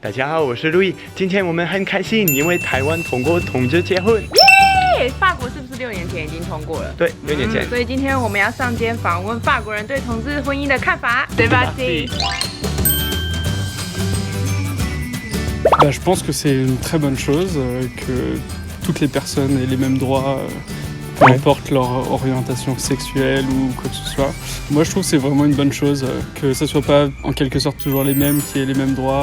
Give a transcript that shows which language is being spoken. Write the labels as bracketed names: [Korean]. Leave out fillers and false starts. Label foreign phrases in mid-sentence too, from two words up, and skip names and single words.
[Chinese] 大家好，我是路易。今天我们很开心，因为台湾通过同志结婚。法国是不是6年前已经通过了？对，6年前。所以今天我们要上街访问法国人对同志婚姻的看法。对吧？ [French] Je pense que c'est une très bonne chose que toutes les personnes aient les mêmes droits, peu importe leur orientation sexuelle ou quoi que ce soit. Moi, je trouve que c'est vraiment une bonne chose que ça soit pas en quelque sorte toujours les mêmes qui aient les mêmes droits.